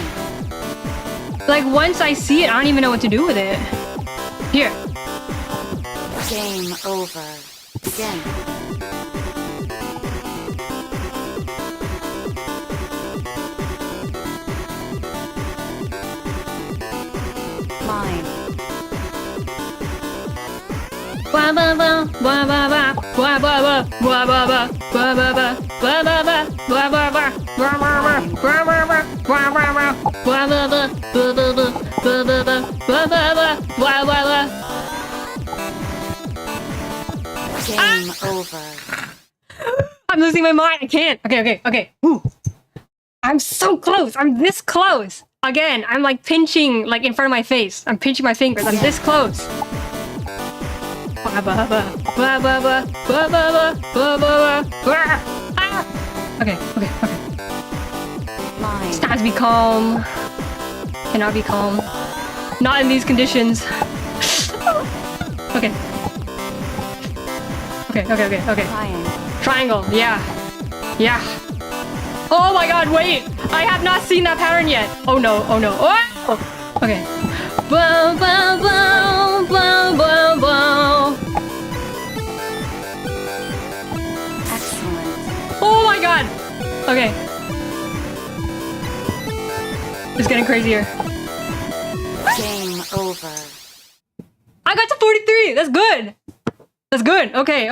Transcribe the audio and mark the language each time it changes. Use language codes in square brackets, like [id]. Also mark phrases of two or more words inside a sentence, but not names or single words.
[en] Like, once I see it, I don't even know what to do with it. Here. Game over. Begin. Line. Wah ba ba, wah ba ba, wah ba ba, wah ba ba, wah ba ba, wah ba ba, wah ba ba, wah ba ba, wah ba ba, wah ba ba, wah ba ba, wah ba ba, wah ba ba, wah ba ba, wah ba ba. Game over. I'm losing my mind. I can't. Okay. Ooh. I'm so close. I'm this close. Again, I'm like pinching like in front of my face. I'm pinching my fingers. I'm this close. Wah ba ba, wah ba ba, wah ba ba, wah ba ba, wah. Ah. Okay. Line. It's time to be calm. Cannot be calm. Not in these conditions. Okay. Triangle. Triangle, yeah. Oh my god, wait! I have not seen that pattern yet. Oh no. Oh! Okay. Bow, bow, bow, bow, bow, bow. Excellent. Oh my god! Okay. It's getting crazier. Game over. I got to 43! That's good! Okay.